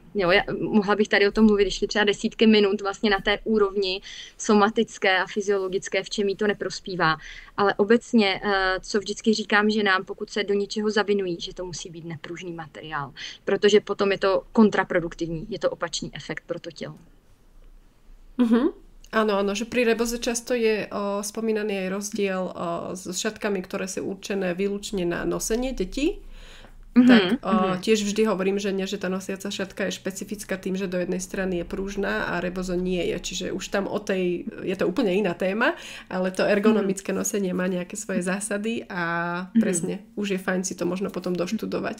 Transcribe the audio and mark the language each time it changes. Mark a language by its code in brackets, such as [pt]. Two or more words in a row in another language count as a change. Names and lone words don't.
[cs] Jo, mohla bych tady o tom mluvit ještě třeba desítky minut vlastně na té úrovni somatické a fyziologické, v čem jí to neprospívá. Ale obecně, co vždycky říkám ženám, pokud se do něčeho zavinují, že to musí být nepružný materiál, protože potom je to kontraproduktivní, je to opačný efekt pro to tělo. [sk] Áno, že pri reboze často je spomínaný aj rozdiel s šatkami, ktoré sú určené výlučne na nosenie detí tak tiež vždy hovorím žene, že tá nosiaca šatka je špecifická tým, že do jednej strany je pružná a rebozo nie je. Čiže už tam je to úplne iná téma, ale to ergonomické nosenie má nejaké svoje zásady a presne, už je fajn si to možno potom doštudovať.